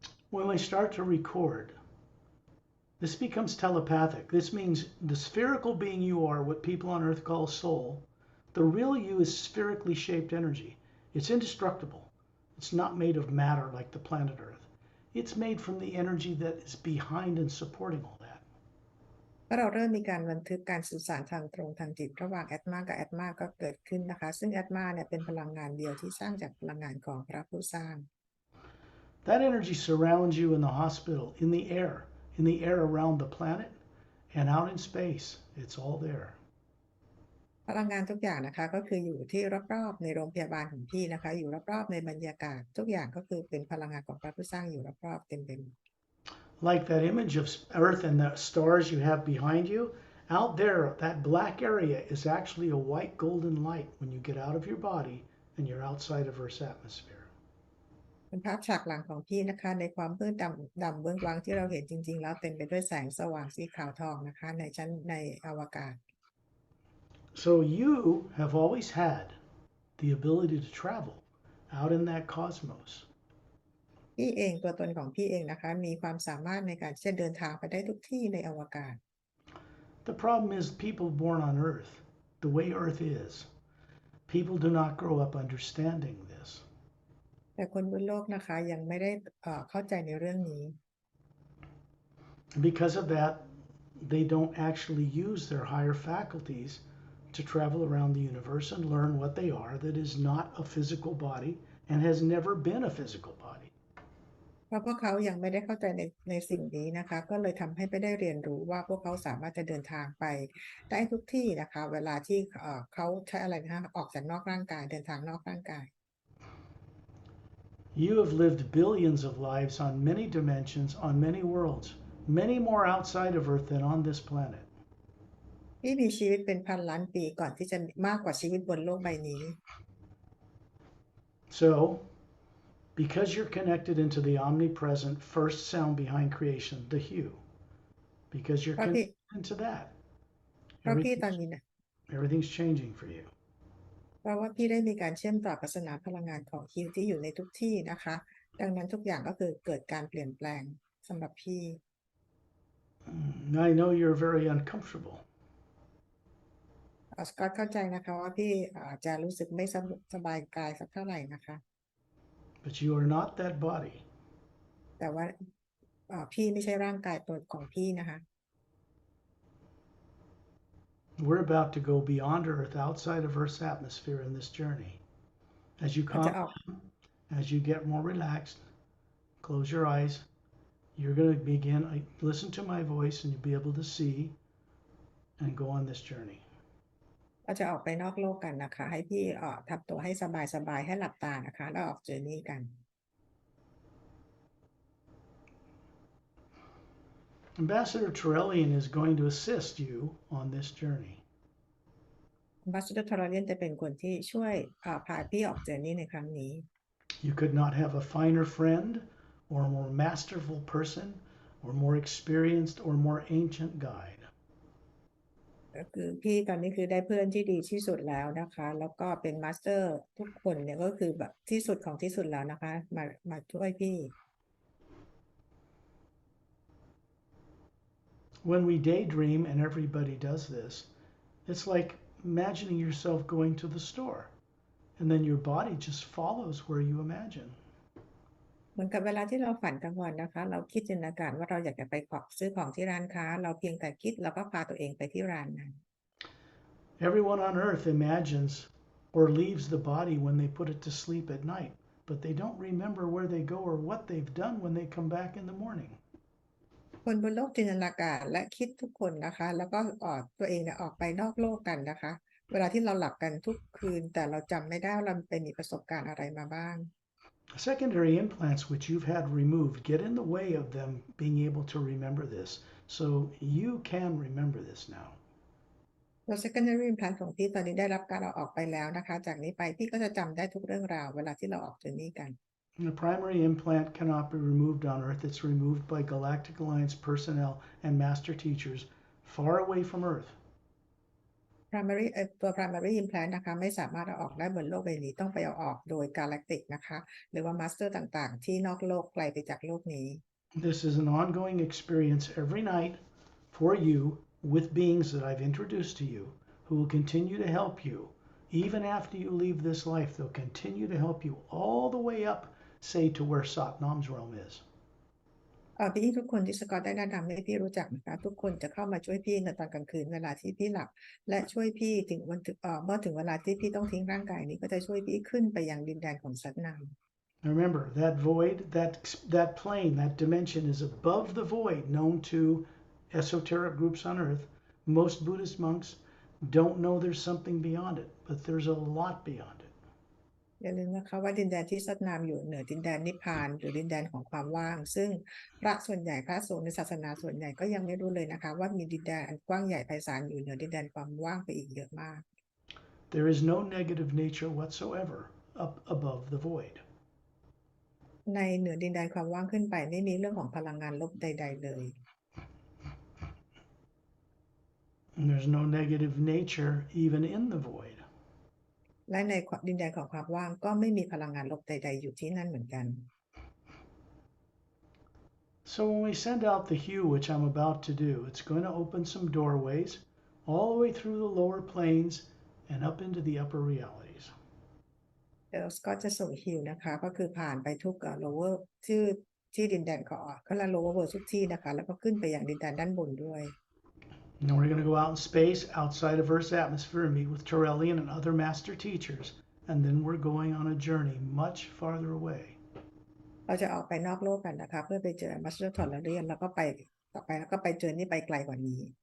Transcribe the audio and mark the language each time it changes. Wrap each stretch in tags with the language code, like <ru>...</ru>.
<en>when we start to record, this becomes telepathic. This means the spherical being you are, what people on earth call soul, the real you is spherically shaped energy. It's indestructible. It's not made of matter like the planet Earth. It's made from the energy that is behind and supporting all that.</en> <th>เมื่อเราเริ่มมีการบันทึกการสื่อสารทางตรงทางจิตระหว่างแอตมากับแอตมาก็เกิดขึ้นนะคะซึ่งแอตมาเนี่ยเป็นพลังงานเดียวที่สร้างจากพลังงานของพระผู้สร้าง</th> <en>That energy surrounds you in the hospital, in the air around the planet, and out in space. It's all there.</en> <th>พลังงานทุกอย่างนะคะก็คืออยู่ที่รอบๆในโรงพยาบาลของพี่นะคะอยู่รอบๆในบรรยากาศทุกอย่างก็คือเป็นพลังงานของพระผู้สร้างอยู่รอบๆเต็มไปหมด</th> <en>Like that image of Earth and the stars you have behind you, out there, that black area is actually a white golden light when you get out of your body and you're outside of Earth's atmosphere.</en> <th>เป็นภาพฉากหลังของพี่นะคะในความมืดดำเบื้องวังที่เราเห็นจริงๆแล้วเต็มไปด้วยแสงสว่างสีขาวทองนะคะในชั้นในอวกาศ</th> <en>So you have always had the ability to travel out in that cosmos.</en> <th>พี่เองตัวตนของพี่เองนะคะมีความสามารถในการที่จะเดินทางไปได้ทุกที่ในอวกาศ</th> <en>The problem is people born on Earth, the way Earth is, people do not grow up understanding this.</en> <th>แต่คนบนโลกนะคะยังไม่ได้เข้าใจในเรื่องนี้</th> <en>And because of that, they don't actually use their higher faculties to travel around the universe and learn what they are that is not a physical body and has never been a physical body.</en> <th>เพราะพวกเขายังไม่ได้เข้าใจในสิ่งนี้นะคะก็เลยทำให้ไม่ได้เรียนรู้ว่าพวกเขาสามารถจะเดินทางไปได้ทุกที่นะคะเวลาที่เขาใช้อะไรนะคะออกจากนอกร่างกายเดินทางนอกร่างกาย</th> <en>You have lived billions of lives on many dimensions, on many worlds, many more outside of Earth than on this planet.</en> <th>พี่มีชีวิตเป็นพันล้านปีก่อนที่จะมากกว่าชีวิตบนโลกใบนี้</th> <en>So, because you're connected into the omnipresent first sound behind creation, the hue, because you're</en> <th>เพราะพี่</th> <en>connected into that,</en> <th>เพราะพี่ตอน</th> <en>everything's,</en> <th>นี้นะ</th> <en>everything's changing for you.</en> <th>เพราะว่าพี่ได้มีการเชื่อมต่อกับสนามพลังงานของฮิวที่อยู่ในทุกที่นะคะดังนั้นทุกอย่างก็คือเกิดการเปลี่ยนแปลงสำหรับพี่</th> <en>I know you're very uncomfortable.</en> <th>สกอตเข้าใจนะคะว่าพี่อาจจะรู้สึกไม่สบายกายสักเท่าไหร่นะคะ</th> <en>But you are not that body.</en> <th>แต่ว่าพี่ไม่ใช่ร่างกายตัวของพี่นะคะ</th> <en>We're about to go beyond Earth, outside of Earth's atmosphere in this journey. As you</en> <th>อาจ</th> <en>calm</en> <th>จะออก</th> <en>down, as you get more relaxed, close your eyes. You're going to begin, listen to my voice, and you'll be able to see and go on this journey.</en> <th>เราจะออกไปนอกโลกกันนะคะให้พี่ทำตัวให้สบายๆให้หลับตานะคะแล้วออกเจอนี่กัน</th> <en>Ambassador Torellian is going to assist you on this journey.</en> <th>บัสเตอร์ทอร์เรียนจะเป็นคนที่ช่วยพาพี่ออกเจอนี่ในครั้งนี้</th> <en>You could not have a finer friend or a more masterful person or more experienced or more ancient guide.</en> <th>ก็คือพี่ตอนนี้คือได้เพื่อนที่ดีที่สุดแล้วนะคะแล้วก็เป็นมาสเตอร์ทุกคนเนี่ยก็คือแบบที่สุดของที่สุดแล้วนะคะมาช่วยพี่</th> <en>When we daydream, and everybody does this, it's like imagining yourself going to the store, and then your body just follows where you imagine.</en> <th>เหมือนกับเวลาที่เราฝันกลางวันนะคะเราคิดจินตนาการว่าเราอยากจะไปซื้อของที่ร้านค้าเราเพียงแต่คิดแล้วก็พาตัวเองไปที่ร้านนั้น</th> <en>Everyone on earth imagines or leaves the body when they put it to sleep at night, but they don't remember where they go or what they've done when they come back in the morning.</en> <th>คนบนโลกจินตนาการและคิดทุกคนนะคะแล้วก็ตัวเองเนี่ยออกไปนอกโลกกันนะคะเวลาที่เราหลับกันทุกคืนแต่เราจำไม่ได้ว่าเราไปมีประสบการณ์อะไรมาบ้าง</th> <en>Secondary implants which you've had removed get in the way of them being able to remember this. So you can remember this now.</en> <th>ตัว</th> <en>secondary implant</en> <th>ของพี่ตอนนี้ได้รับการเอาออกไปแล้วนะคะจากนี้ไปพี่ก็จะจำได้ทุกเรื่องราวเวลาที่เราออกจากนี้กัน</th> <en>The primary implant cannot be removed on Earth. It's removed by Galactic Alliance personnel and master teachers far away from Earth.</en> <th>ตัว</th> <en>primary implant</en> <th>นะคะไม่สามารถเอาออกได้บนโลกใบนี้ต้องไปเอาออกโดย galactic นะคะหรือว่า master ต่างๆที่นอกโลกไกลไปจากโลกนี้</th> <en>This is an ongoing experience every night for you with beings that I've introduced to you who will continue to help you. Even after you leave this life, they'll continue to help you all the way up, say, to where Satnam's realm is.</en> <th>พี่ทุกคนที่สกอตได้แนะนำให้พี่รู้จักนะคะทุกคนจะเข้ามาช่วยพี่ในตอนกลางคืนเวลาที่พี่หลับและช่วยพี่ถึงเมื่อถึงเวลาที่พี่ต้องทิ้งร่างกายนี้ก็จะช่วยพี่ขึ้นไปยังดินแดนของสัตนาม</th> <en>Remember, that void, that plane, that dimension is above the void known to esoteric groups on earth. Most Buddhist monks don't know there's something beyond it, but there's a lot beyond it.</en> <th>อย่าลืมนะคะว่าดินแดนที่สัตนามอยู่เหนือดินแดนนิพพานหรือดินแดนของความว่างซึ่งพระส่วนใหญ่พระสงฆ์ในศาสนาส่วนใหญ่ก็ยังไม่รู้เลยนะคะว่ามีดินแดนอันกว้างใหญ่ไพศาลอยู่เหนือดินแดนความว่างไปอีกเยอะมาก</th> <en>There is no negative nature whatsoever up above the void.</en> <th>ในเหนือดินแดนความว่างขึ้นไปไม่มีเรื่องของพลังงานลบใดๆเลย</th> <en>And there's no negative nature even in the void.</en> <th>และในดินแดนของความว่างก็ไม่มีพลังงานลบใดๆอยู่ที่นั่นเหมือนกัน</th> <en>So when we send out the hue, which I'm about to do, it's going to open some doorways all the way through the lower planes and up into the upper realities.</en> <th>เดี๋ยวก็จะส่งฮิวนะคะก็คือผ่านไปทุกlower ที่ดินแดนของก็ละ</th> <en>lower world</en> <th>ทุกที่นะคะแล้วก็ขึ้นไปอย่างดินแดนด้านบนด้วย</th> <en>And we're going to go out in space outside of Earth's atmosphere and meet with Torellian and other master teachers. And then we're going on a journey much farther away.</en> <th>เราจะออกไปนอกโลกกันนะคะเพื่อไปเจอมัสเตอร์ทอร์เรียนแล้วก็ไปต่อไปแล้วก็ไปเจอนี่ไปไกลกว่านี้</th>